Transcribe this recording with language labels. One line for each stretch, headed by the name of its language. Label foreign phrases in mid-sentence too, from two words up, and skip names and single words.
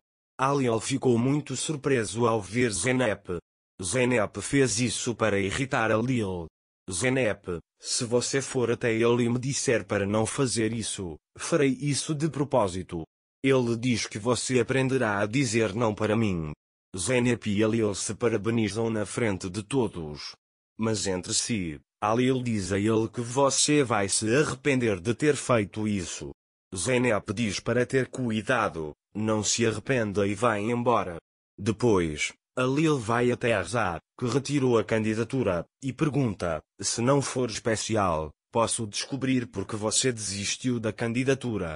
Portuguese: Halil ficou muito surpreso ao ver Zeynep. Zeynep fez isso para irritar Halil. Zeynep, se você for até ele e me disser para não fazer isso, farei isso de propósito. Ele diz que você aprenderá a dizer não para mim. Zeynep e Halil se parabenizam na frente de todos. Mas entre si, Halil diz a ele que você vai se arrepender de ter feito isso. Zeynep diz para ter cuidado, não se arrependa e vai embora. Depois, Halil vai até Arzad, que retirou a candidatura, e pergunta: se não for especial, posso descobrir porque você desistiu da candidatura?